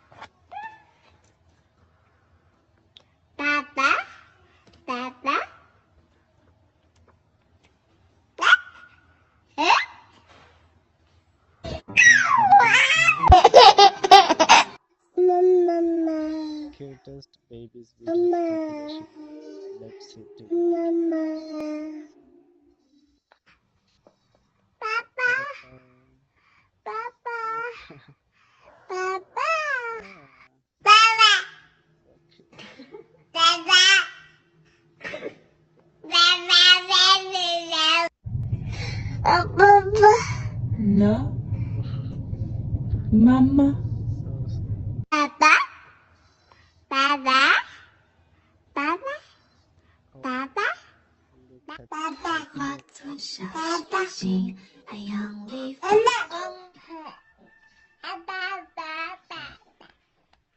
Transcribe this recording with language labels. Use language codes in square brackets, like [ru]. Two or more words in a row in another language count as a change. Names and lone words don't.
[en] papa, papa, Mama. Cutest babies with population. Let's see together. Mama. Papa, papa, papa, papa, papa, papa, No. Mama. papa, papa, papa, papa, papa, [zh] 化作小星星，海洋里放光。